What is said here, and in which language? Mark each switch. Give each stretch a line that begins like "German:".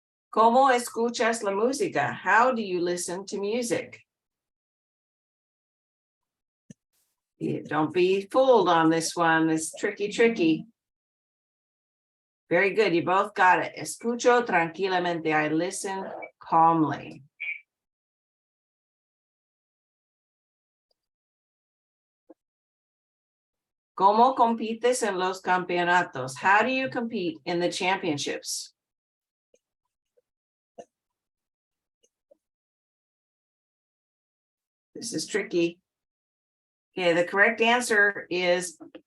Spanish: ¿Cómo escuchas la música?
English: How do you listen to music? Don't be fooled on this one. It's tricky, tricky. Very good. You both got it.
Spanish: Escucho tranquilamente.
English: I listen calmly.
Spanish: ¿Cómo compites en los campeonatos?
English: How do you compete in the championships? This is tricky. Okay, the correct answer is